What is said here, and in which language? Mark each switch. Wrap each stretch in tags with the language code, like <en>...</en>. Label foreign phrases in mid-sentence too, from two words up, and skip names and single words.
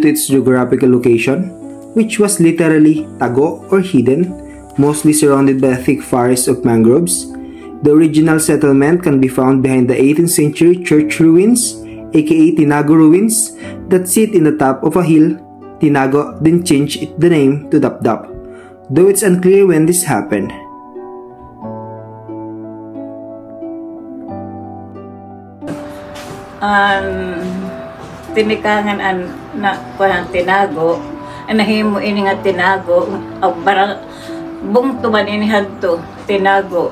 <en>to its geographical location, which was literally tago or hidden, mostly surrounded by a thick forest of mangroves. The original settlement can be found behind the 18th century church ruins, aka Tinago ruins, that sit in the top of a hill. Tinago then changed the name to Dapdap, though it's unclear when this happened.</en> <war>Tinikangan na kuan Tinago, nahimo ini nga Tinago, barang bungto man ini hadto Tinago.</war>